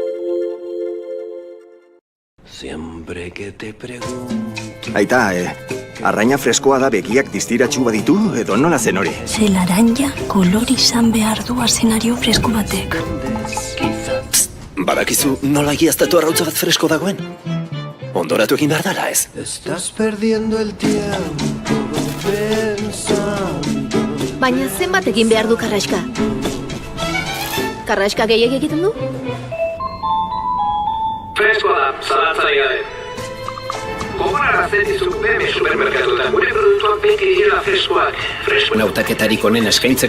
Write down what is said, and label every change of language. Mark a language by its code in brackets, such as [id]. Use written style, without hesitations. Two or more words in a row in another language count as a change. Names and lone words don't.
[es] Siempre que te pregunto. [eu] Aita, Arraina freskoa da begiak distiratsu baditu edo nola zen hori? Ze laranja kolor izan behar du azenario fresko batek. Badakizu nola egiaztatu arrautza bat fresko dagoen? Ondoratu egin behar dala ez? [es] Estás perdiendo el tiempo pensando. [eu] Baina zenbat egin behar du karraska? Karraska gehiago egiten du? Freskoa da, zalantzari gabe. Gogorarazten dizuk BM supermerkatuetan gure produktuak beti direla freskoak. Freskoen hautaketarik onen eskaintzeko